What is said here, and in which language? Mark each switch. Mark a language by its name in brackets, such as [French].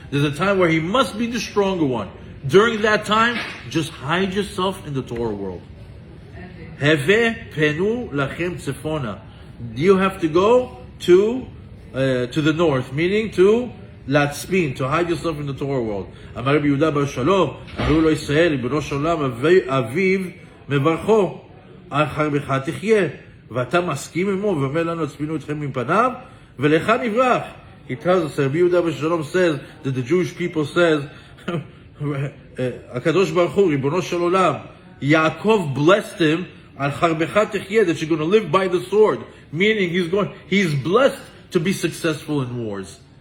[English] There's a time where he must be the stronger one. During that time, just hide yourself in the Torah world. [Hebrew] Heve penu lachem tzefona. [English] You have to go to the north, meaning to להצפין, to hide yourself in the Torah world. [Hebrew] אמר רבי יהודה בר שלום, אמרו לו ישראל, ריבונו של עולם, אביו מברכו, על חרבך תחיה, ואתה מסכים עמו, ואומר לנו, הצפינו אתכם מפניו, ולך נברח. [English] He tells us, Rabbi Yehuda bar Shalom says, that the Jewish people says, HaKadosh Baruch Hu, Ribono Shel Olam, Yaakov blessed him, [Hebrew] al charbecha techyeh, [English] that you're going to live by the sword. Meaning he's blessed to be successful in wars.